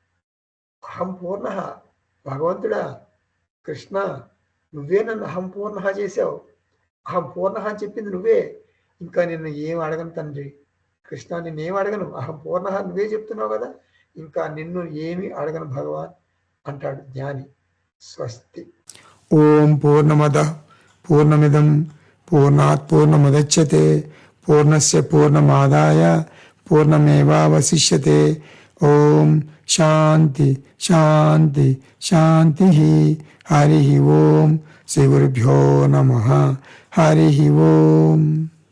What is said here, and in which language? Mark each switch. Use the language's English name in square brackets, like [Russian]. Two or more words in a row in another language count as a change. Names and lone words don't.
[Sanskrit] అహం పూర్ణ, [Telugu] భగవంతుడా, కృష్ణ, నువ్వే నన్ను [Sanskrit] అహం పూర్ణ [Telugu] చేసావు. [Sanskrit] అహం పూర్ణ [Telugu] అని చెప్పింది నువ్వే, ఇంకా నిన్ను ఏం అడగను తండ్రి. కృష్ణ, నిన్నేం అడగను, [Sanskrit] అహం పూర్ణ [Telugu] నువ్వే చెప్తున్నావు కదా, ఇంకా నిన్ను ఏమి అడగను భగవాన్ అంటాడు జ్ఞాని. [Sanskrit] స్వస్తి. ఓం పూర్ణమద పూర్ణమిదం పూర్ణాత్ పూర్ణముదచ్యతే పూర్ణస్య పూర్ణమాదాయ పూర్ణమేవావశిష్యతే. ఓం శాంతి శాంతి శాంతి. హరి ఓం. శ్రీ గురుభ్యో నమః. హరి ఓం.